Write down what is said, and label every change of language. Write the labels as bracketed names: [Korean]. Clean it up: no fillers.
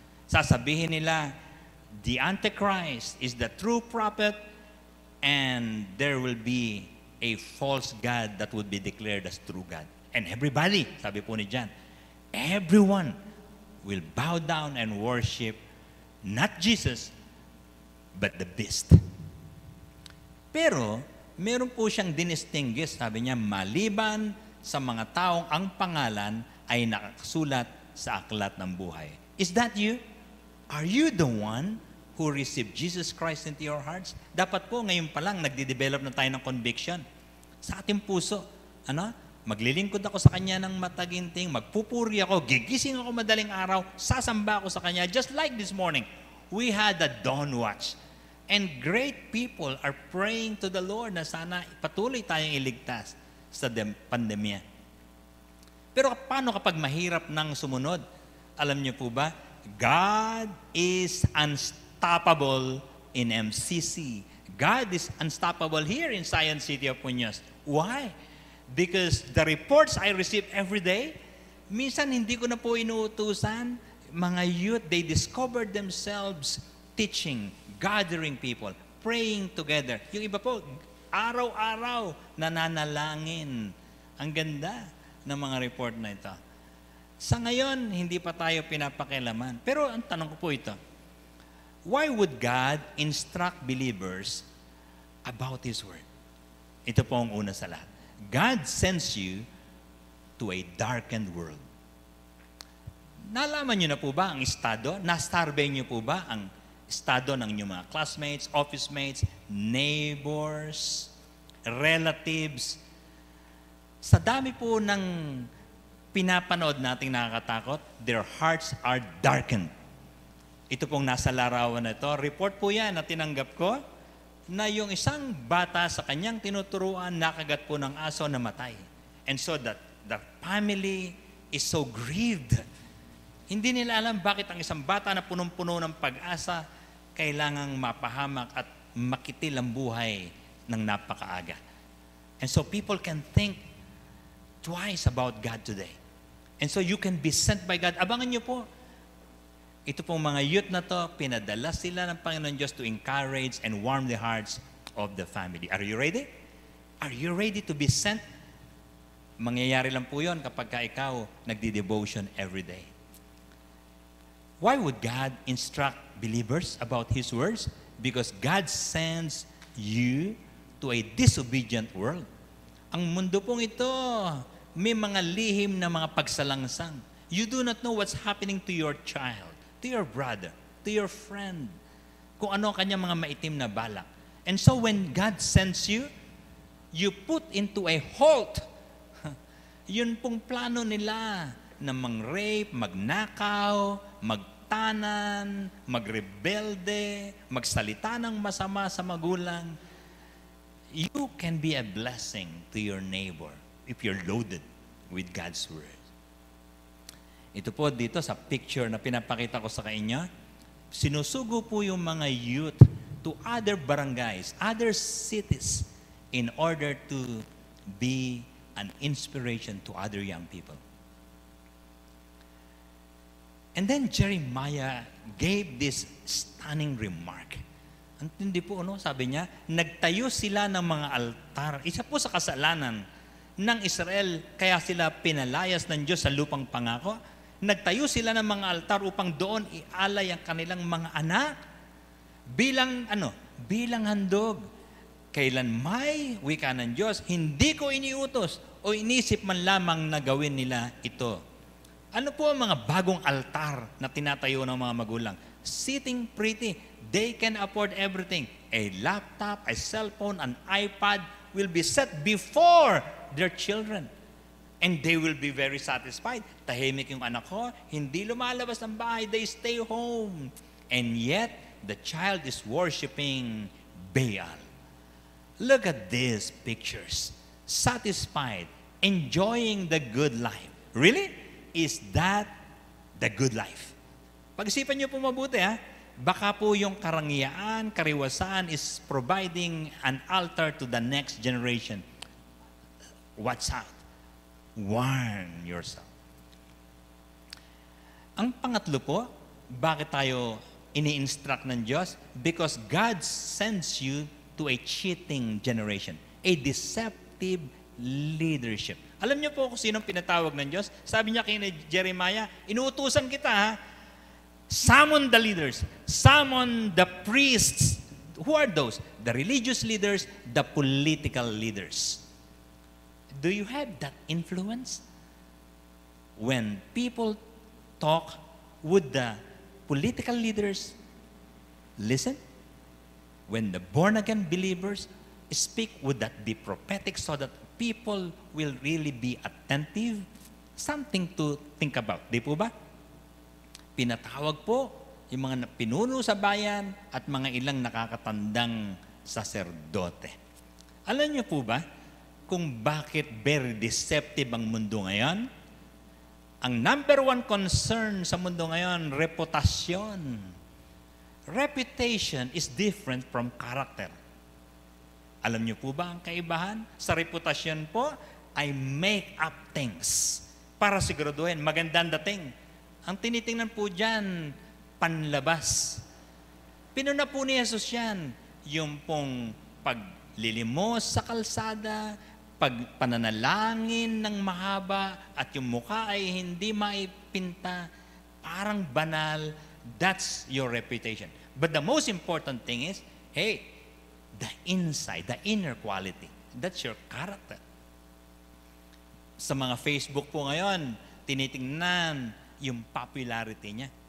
[Filipino] Sasabihin nila, [English] the Antichrist is the true prophet and there will be a false God that would be declared as true God. And everybody, [Filipino] sabi po ni John, [English] everyone will bow down and worship not Jesus, but the beast. [Filipino] Pero, meron po siyang dinistinguish, sabi niya, maliban sa mga taong ang pangalan ay nakasulat sa aklat ng buhay. [English] Is that you? Are you the one who received Jesus Christ into your hearts? [Filipino] Dapat po ngayon pa lang nagde-develop na tayo ng conviction sa ating puso. Ano? Maglilingkod ako sa Kanya ng mataginting, magpupuri ako, gigising ako madaling araw, sasamba ako sa Kanya. [English] Just like this morning, we had a dawn watch. And great people are praying to the Lord [Filipino] na sana patuloy tayong iligtas sa pandemya. Pero paano kapag mahirap nang sumunod? Alam niyo po ba, [English] God is unstoppable in MCC. God is unstoppable here in Zion City of Muñoz. Why? Because the reports I receive every day, [Filipino] minsan hindi ko na po inuutusan, mga [English] youth, they discovered themselves teaching, gathering people, praying together. [Filipino] Yung iba po, araw-araw nananalangin. Ang ganda ng mga report na ito. Sa ngayon, hindi pa tayo pinapakialaman. Pero ang tanong ko po ito, [English] why would God instruct believers about His Word? [Filipino] Ito po ang una sa lahat. [English] God sends you to a darkened world. [Filipino] Nalaman niyo na po ba ang estado? Na-survey niyo po ba ang estado ng inyong mga classmates, office mates, neighbors, relatives? Sa dami po ng pinapanood nating nakakatakot, [English] their hearts are darkened. [Filipino] Ito pong nasa larawan na ito. Report po yan na tinanggap ko na yung isang bata sa kanyang tinuturuan, nakagat po ng aso, namatay. [English] And so that the family is so grieved. [Filipino] Hindi nila alam bakit ang isang bata na punong-puno ng pag-asa kailangang mapahamak at makitil ang buhay ng napakaaga. [English] And so people can think twice about God today. And so you can be sent by God. [Filipino] Abangan niyo po, ito pong mga youth na to, pinadala sila ng Panginoon Diyos [English] to encourage and warm the hearts of the family. Are you ready? Are you ready to be sent? [Filipino] Mangyayari lang po yun kapag ka ikaw nagdi-devotion every day. [English] Why would God instruct believers about His words? Because God sends you to a disobedient world. [Filipino] Ang mundo pong ito, may mga lihim na mga pagsalangsang. [English] You do not know what's happening to your child, to your brother, to your friend, [Filipino] kung ano ang kanyang mga maitim na balak. [English] And so when God sends you, you put into a halt. [Filipino] Yun pong plano nila na mang-rape, magnakaw, magtanan, magrebelde, magsalita ng masama sa magulang. [English] You can be a blessing to your neighbor if you're loaded with God's Word. [Filipino] Ito po dito sa picture na pinapakita ko sa inyo, sinusugo po yung mga youth [English] to other barangays, other cities, in order to be an inspiration to other young people. And then Jeremiah gave this stunning remark. [Filipino] Hindi po, sabi niya, nagtayo sila ng mga altar. Isa po sa kasalanan ng Israel, kaya sila pinalayas ng Diyos sa lupang pangako. Nagtayo sila ng mga altar upang doon ialay ang kanilang mga anak bilang bilang handog. Kailan may wika ng Diyos, hindi ko iniutos o inisip man lamang na gawin nila ito. Ano po ang mga bagong altar na tinatayo ng mga magulang? [English] Sitting pretty. They can afford everything. A laptop, a cell phone, an iPad will be set before their children. And they will be very satisfied. [Filipino] Tahimik yung anak ko, hindi lumalabas ng bahay, [English] they stay home. And yet, the child is worshiping Baal. Look at these pictures. Satisfied, enjoying the good life. Really? Is that the good life? [Filipino] Pag-isipan niyo po mabuti, baka po yung karangyaan, kariwasan [English] is providing an altar to the next generation. Watch out. Warn yourself. [Filipino] Ang pangatlo po, bakit tayo ini-instruct ng Diyos? [English] Because God sends you to a cheating generation, a deceptive leadership. [Filipino] Alam niyo po kung sinong pinatawag ng Diyos? Sabi niya kay Jeremiah, inuutusan kita, [English] summon the leaders, summon the priests. Who are those? The religious leaders, the political leaders. Do you have that influence? When people talk, would the political leaders listen? When the born-again believers speak, would that be prophetic so that people will really be attentive? Something to think about. [Filipino] Di po ba? Pinatawag po yung mga pinuno sa bayan at mga ilang nakakatandang saserdote. Alam niyo po ba kung bakit very deceptive ang mundo ngayon? Ang number one concern sa mundo ngayon, reputasyon. [English] Reputation is different from character. [Filipino] Alam niyo po ba ang kaibahan? Sa reputasyon po, [English] I make up things [Filipino] para siguraduhin magandang dating. Ang tinitingnan po dyan, panlabas. Pinuna po ni Jesus yan. yung pong paglilimos sa kalsada, pagpananalangin ng mahaba, at yung mukha ay hindi maipinta, parang banal, [English] that's your reputation. But the most important thing is, hey, the inside, the inner quality, that's your character. [Filipino] Sa mga Facebook po ngayon, tinitingnan yung popularity niya.